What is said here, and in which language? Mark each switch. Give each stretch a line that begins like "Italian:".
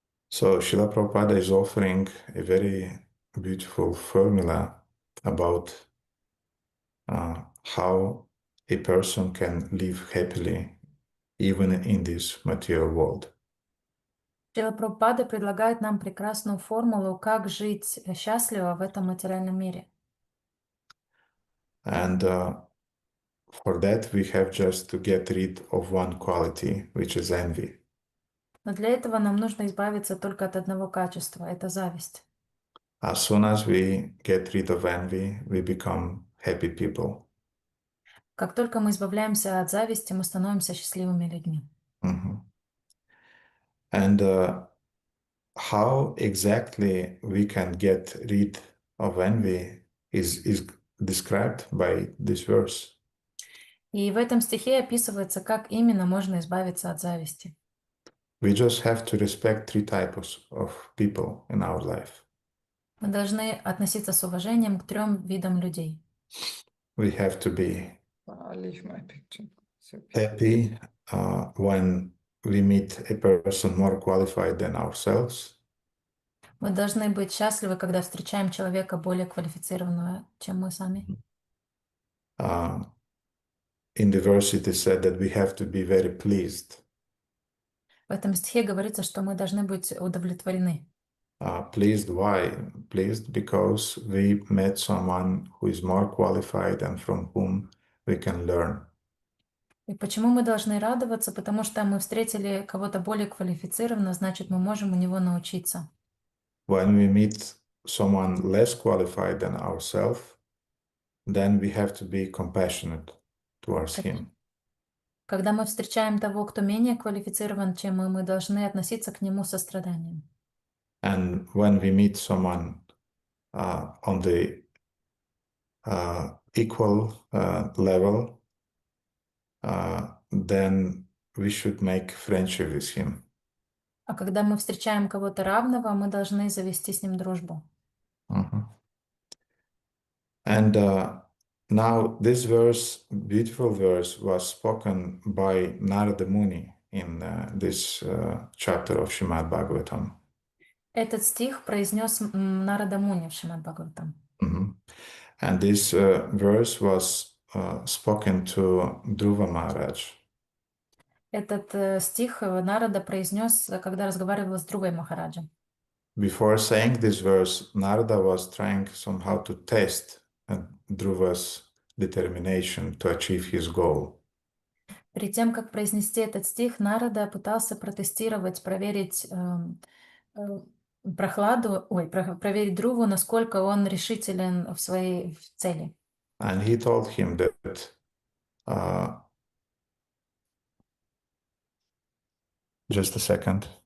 English: So Srila Prabhupada is offering a very beautiful formula about how a person can live happily even in this material world.
Russian: Шрила Прабхупада предлагает нам прекрасную формулу, как жить счастливо в этом материальном мире.
English: And for that we have just to get rid of one quality, which is envy.
Russian: Но для этого нам нужно избавиться только от одного качества – это зависть.
English: As soon as we get rid of envy, we become happy people.
Russian: Как только мы избавляемся от зависти, мы становимся счастливыми людьми.
English: And how exactly we can get rid of envy is described by this verse.
Russian: И в этом стихе описывается, как именно можно избавиться от зависти.
English: We just have to respect three types of people in our life.
Russian: Мы должны относиться с уважением к 3 видам людей.
English: We have to be leave my picture. happy when we meet a person more qualified than ourselves.
Russian: Мы должны быть счастливы, когда встречаем человека более квалифицированного, чем мы сами.
English: in the verse it is said that we have to be very pleased.
Russian: В этом стихе говорится, что мы должны быть удовлетворены.
English: Pleased, why? Pleased because we met someone who is more qualified and from whom we can learn.
Russian: И почему мы должны радоваться? Потому что мы встретили кого-то более квалифицированного, значит, мы можем у него научиться.
English: When we meet someone less qualified than ourselves, then we have to be compassionate towards him.
Russian: Когда мы встречаем того, кто менее квалифицирован, чем мы должны относиться к нему со состраданием.
English: And when we meet someone on the equal level, then we should make friendship with him.
Russian: А когда мы встречаем кого-то равного, мы должны завести с ним дружбу.
English: And now this verse, beautiful verse, was spoken by Narada Muni in this chapter of Srimad Bhagavatam.
Russian: Этот стих произнес Нарада Муни в Шримад Бхагаватам.
English: And this verse was spoken to Dhruva Maharaj.
Russian: Этот стих Нарада произнес, когда разговаривал с Друвой Махараджем.
English: Before saying this verse, Narada was trying somehow to test Dhruva's determination to achieve his goal.
Russian: Перед тем, как произнести этот стих, Нарада пытался протестировать, проверить проверить Друву, насколько он решителен в своей цели.
English: And he told him that just a second.